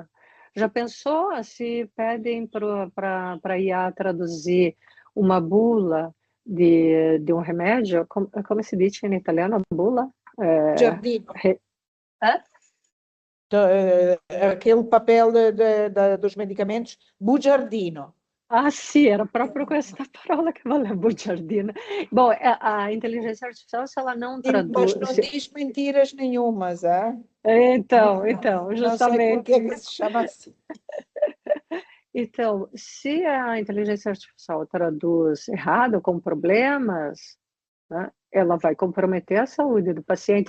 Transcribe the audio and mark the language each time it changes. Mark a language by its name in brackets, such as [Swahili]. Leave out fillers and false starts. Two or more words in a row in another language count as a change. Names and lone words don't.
[Portuguese] Já pensou se pedem para IA traduzir uma bula de um remédio? Como se diz em italiano, bula? Giardino. Hã? Aquele papel dos medicamentos, bugiardino. [Italian] Ah, sì, era proprio questa parola che volevo, bugiardina. [Portuguese] Bom, a inteligência artificial, se ela não Mas traduz... não diz mentiras nenhumas, é? Então, Não sei por justamente. que se chama assim. Então, se a inteligência artificial traduz errado, com problemas, né, ela vai comprometer a saúde do paciente.